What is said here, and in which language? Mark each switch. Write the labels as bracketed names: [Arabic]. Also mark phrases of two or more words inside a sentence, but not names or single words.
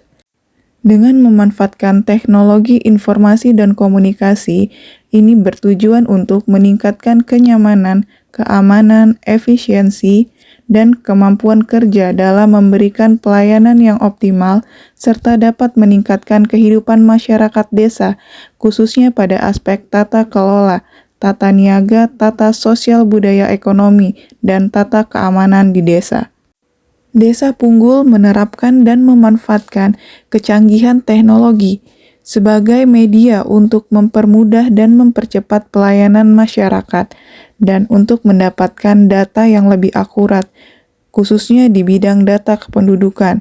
[Indonesian] Dengan memanfaatkan teknologi informasi dan komunikasi, ini bertujuan untuk meningkatkan kenyamanan, keamanan, efisiensi, dan kemampuan kerja dalam memberikan pelayanan yang optimal, serta dapat meningkatkan kehidupan masyarakat desa, khususnya pada aspek tata kelola, tata niaga, tata sosial budaya ekonomi, dan tata keamanan di desa. Desa Punggul menerapkan dan memanfaatkan kecanggihan teknologi sebagai media untuk mempermudah dan mempercepat pelayanan masyarakat dan untuk mendapatkan data yang lebih akurat, khususnya di bidang data kependudukan.